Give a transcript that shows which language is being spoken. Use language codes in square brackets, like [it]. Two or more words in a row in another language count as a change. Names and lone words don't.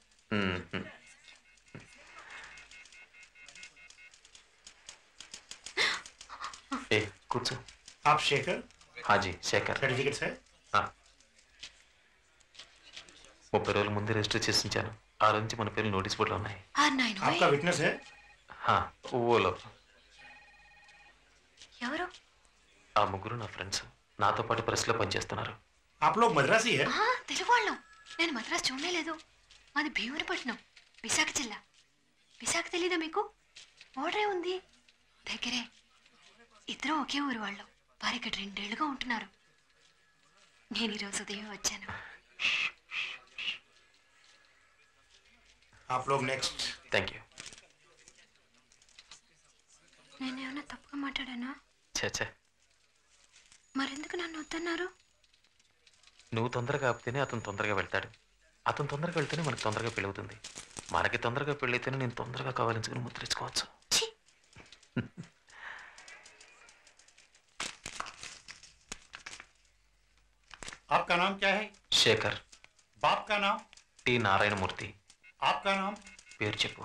[te] ఏ కూర్చో. [hi] आप शेखर [te] హాజీ శేఖర్. [hi] सर्टिफिकेट्स है [te] 30 రోజుల ముందే రిజిస్టర్ చేసి ఉంచాను. ఆ రోజు నుంచి మన పేర్లు నోటీస్ బోర్డులో ఉన్నాయి. [hi] आपका विटनेस है [te] ఓలో. ఎవరు? ఆ ముగ్గురు నా ఫ్రెండ్స్. నాతో పాటు ప్రెస్లో పనిచేస్తున్నారు. [hi] आप लोग मद्रासी है [te] తెలుగు వాళ్ళం. నేను మద్రాసు చూడనే లేదు. మాది భీమునిపట్నం, విశాఖ జిల్లా. విశాఖ తెలీదా మీకు? ఓడరే ఉంది దగ్గరే. ఇద్దరు ఒకే ఊరు వాళ్ళు. వారు ఇక్కడ 2 ఏళ్లుగా ఉంటున్నారు. నేను ఈరోజు ఉదయం వచ్చాను. [hi] आप लोग नेक्स्ट [en] thank you. [te] నేనేమన్నా తప్పుగా మాట్లాడానా? చచ్చా, మరెందుకు నన్ను వద్దన్నారు? నువ్వు తొందరగా ఆపితేనే అతను తొందరగా వెళ్తాడు. అతను తొందరగా వెళ్తేనే మనకు తొందరగా పెళ్ళవుతుంది. మనకి తొందరగా పెళ్ళైతేనే నేను తొందరగా కావాలించుకుని ముద్రించుకోవచ్చు. ఛీ! [hi] आपका नाम क्या है [te] శేఖర్. [hi] बाप का नाम [te] టి నారాయణమూర్తి. [hi] आपका नाम [te] పేరు చెప్పు.